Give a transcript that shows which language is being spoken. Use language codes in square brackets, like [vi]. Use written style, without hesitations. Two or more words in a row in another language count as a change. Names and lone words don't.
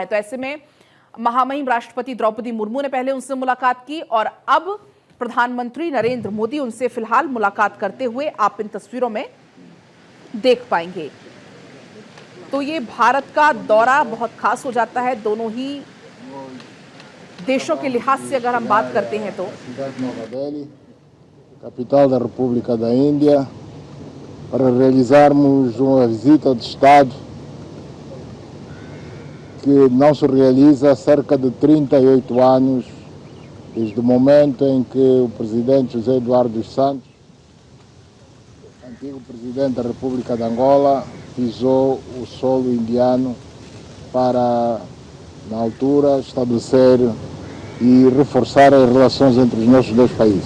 [hi] तो ऐसे में महामहिम राष्ट्रपति द्रौपदी मुर्मू ने पहले उनसे मुलाकात की और अब प्रधानमंत्री नरेंद्र मोदी उनसे फिलहाल मुलाकात करते हुए आप इन तस्वीरों में देख पाएंगे। तो ये भारत का दौरा बहुत खास हो जाता है दोनों ही देशों के लिहाज से अगर हम बात करते हैं तो। [pt] Capital da República da Índia, para realizarmos uma visita de Estado que não se realiza há cerca de 38 anos, desde o momento em que o presidente José Eduardo dos Santos, antigo presidente da República de Angola, pisou o solo indiano para, na altura, estabelecer e reforçar as relações entre os nossos dois países.